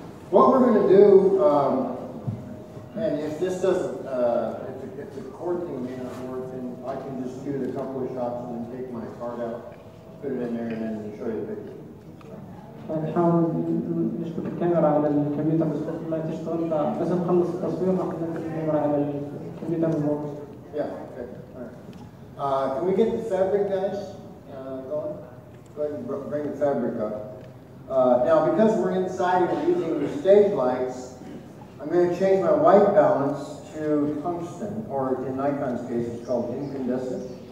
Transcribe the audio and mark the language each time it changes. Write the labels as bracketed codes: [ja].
[en] What we're going to do, and if this doesn't, if the cord thing may not work, then I can just shoot a couple of shots and then take my card out, put it in there, and then show you the picture. [ar] نحاول نشبك الكاميرا على الكمبيوتر بس وقت ما تشتغل بس نخلص التصوير ناخذ الكاميرا على الكمبيوتر من فوق. [en] Yeah, okay, all right. Can we get the fabric, guys? Going? Go ahead and bring the fabric up. Now, because we're inside and we're using the stage lights, I'm going to change my white balance to tungsten, or in Nikon's case, it's called incandescent.